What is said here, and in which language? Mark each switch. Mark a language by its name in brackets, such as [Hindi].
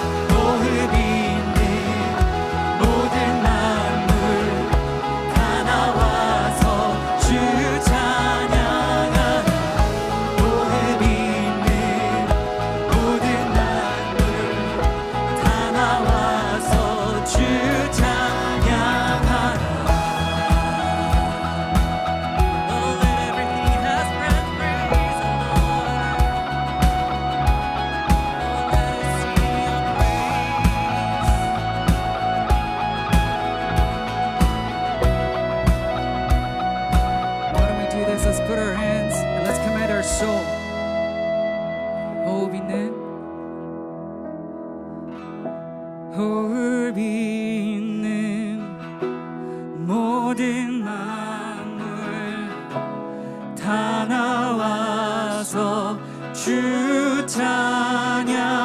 [Korean] 호흡 있는 모든 만물 다 나와서 주 찬양하라. 호흡 있는 모든 만물 다 나와서 주 찬양하라. [English] Oh, let everything has breath praise the Lord. Oh, let us sing your praise. Why don't we do this? Let's put our hands and let's command our soul. [Korean] 호흡 있는 호흡 있는 모든 만물 다 나와서 주 찬양하라.